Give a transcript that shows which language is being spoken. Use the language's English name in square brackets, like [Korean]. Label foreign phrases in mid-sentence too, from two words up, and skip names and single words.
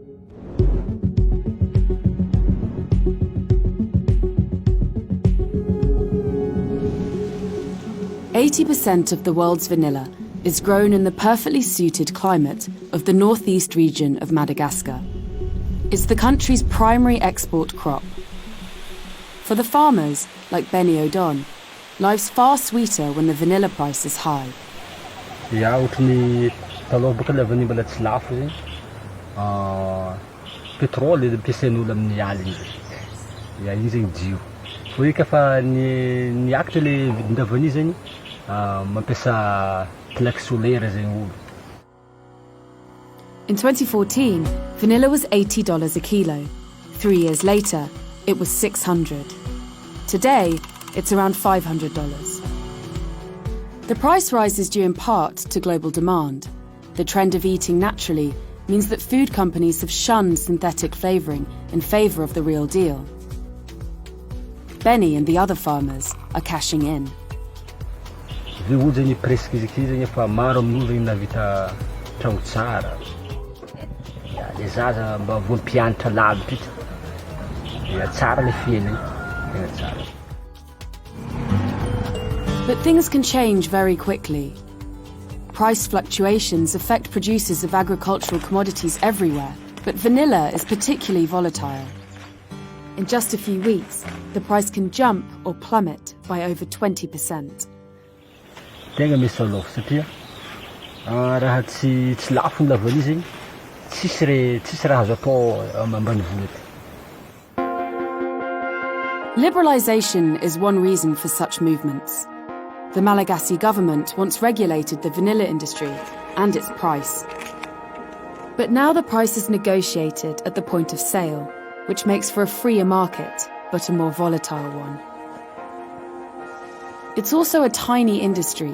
[English] "80% of the world's vanilla is grown in the perfectly suited climate of the northeast region of Madagascar. It's the country's primary export crop. For the farmers, like Benny O'Don, life's far sweeter when the vanilla price is high. Ja, [Malagasy] ohatran'ny taloha boka la vanilla mbola tsy lafo zegny. Pétrole ampiasain'olo amin'ny alina. Ja, iny zegny dio. Fa io kafa niakatra le vidinà vanilla zegny, mampiasa [French] plaque solaire [Malagasy] zegny olo. [English] In 2014, vanilla was $80 a kilo. 3 years later, it was $600. Today, it's around $500. The price rise is due in part to global demand. The trend of eating naturally means that food companies have shunned synthetic flavouring in favour of the real deal. Benny and the other farmers are cashing in. [Malagasy] Zay olo zegny presque izy zegny efa maro amin'olo zegny navita tragno tsara. Le zaza mba vao mpianatra lavitra ito. Ja, tsara le fiainany, tena tsara. [English] But things can change very quickly. Price fluctuations affect producers of agricultural commodities everywhere, but vanilla is particularly volatile. In just a few weeks, the price can jump or plummet by over 20%. [Malagasy] Tegna misy aloha satria raha tsy lafo la vanilla zegny, tsisy raha azo atao ambanivohitra. [English] Liberalisation is one reason for such movements. The Malagasy government once regulated the vanilla industry and its price. But now the price is negotiated at the point of sale, which makes for a freer market, but a more volatile one. It's also a tiny industry.